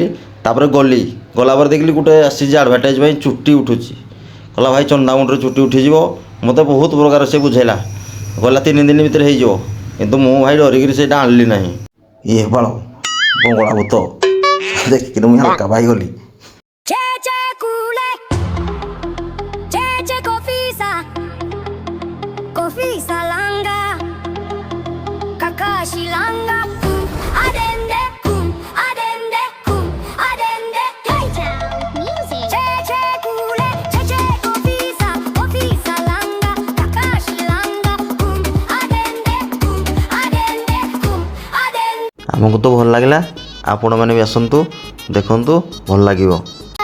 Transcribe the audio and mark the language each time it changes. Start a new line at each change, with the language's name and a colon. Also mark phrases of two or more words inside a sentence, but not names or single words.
Odia: ତାପରେ ଗଲା ପରେ ଦେଖିଲି ଗୋଟେ ଆସିଛି ଆଡ଼ଭର୍ଟାଇଜ୍ ପାଇଁ ଚୁଟି ଉଠୁଛି। କହିଲା ଭାଇ ଚନ୍ଦାମୁଣ୍ଡରେ ଚୁଟି ଉଠିଯିବ। ମୋତେ ବହୁତ ପ୍ରକାର ସେ ବୁଝେଇଲା, କହିଲା 3 ଦିନ ଭିତରେ ହେଇଯିବ। କିନ୍ତୁ ମୁଁ ଭାଇ ଡରିକିରି ସେଇଟା ଆଣିଲି ନାହିଁ। ଇଏ ବାଳ ବଙ୍ଗଳା ଭୂତ ଦେଖିକିରି ମୁଁ ହାଲକା ପାଇଗଲି। Cece kule, cece kofisa langa, kakashi langa, adende, adende, adende,
English: K-Town music. Cece kule, cece kofisa langa, kakashi langa, adende, adende, adende.
Odia: ଆମକୁ ତ ଭଲ ଲାଗିଲା, ଆପଣମାନେ ବି ଆସନ୍ତୁ ଦେଖନ୍ତୁ, ଭଲ ଲାଗିବ।